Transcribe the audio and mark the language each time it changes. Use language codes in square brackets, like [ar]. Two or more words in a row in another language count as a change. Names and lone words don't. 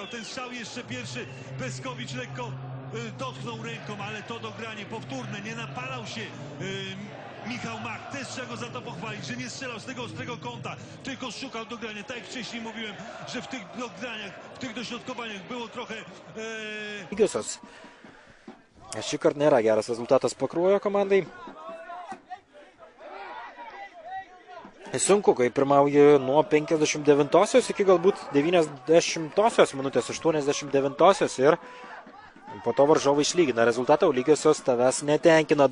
[pl] Ten strzał jeszcze pierwszy. Peszkowicz lekko dotknął ręką, ale to dogranie powtórne. Nie napalał się Michał Mak, też trzeba go za to pochwalić, że nie strzelał z tego ostrego kąta, tylko szukał dogrania. Tak jak wcześniej mówiłem, że w tych dograniach, w tych dośrodkowaniach było trochę... [lt] Lygiosios. Šįkart nėra geras rezultatas Pakruojo komandai. Sunku, kai pirmauji nuo 59-osios iki galbūt 90-osios minutės, 89-osios ir po to varžovai išlygina rezultatą, Lygiosios tavęs netenkina.